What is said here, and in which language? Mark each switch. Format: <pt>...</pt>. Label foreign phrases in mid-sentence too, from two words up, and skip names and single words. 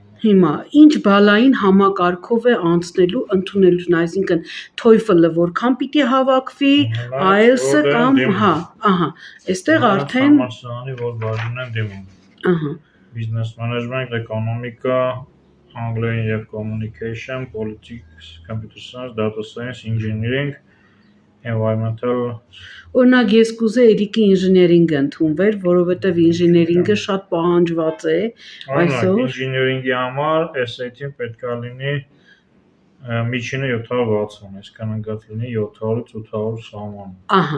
<hy>Հիմա ինչ բալային համակարգով է անցնելու ընդունելուն, այսինքն TOEFL-ը որքան պիտի հավաքվի, IELTS-ը կամ, այստեղ արդեն համալսարանի որ բաժին են դիմում։</hy> <en>Business management,</en> <hy>էկոնոմիկա, անգլերեն եւ</hy> <en>communication, politics, computer science, data science, engineering, environmental։</en> <hy>Օրինակ ես կուզեի Էրիկի ինժեներինգը ընդունվեր, որովհետև ինժեներինգը շատ պահանջված է այսօր։ Ինժեներինգի համար SAT-ին պետք է լինի միջինը 760, այսինքն ընկած լինի 700-800 սահման։</hy>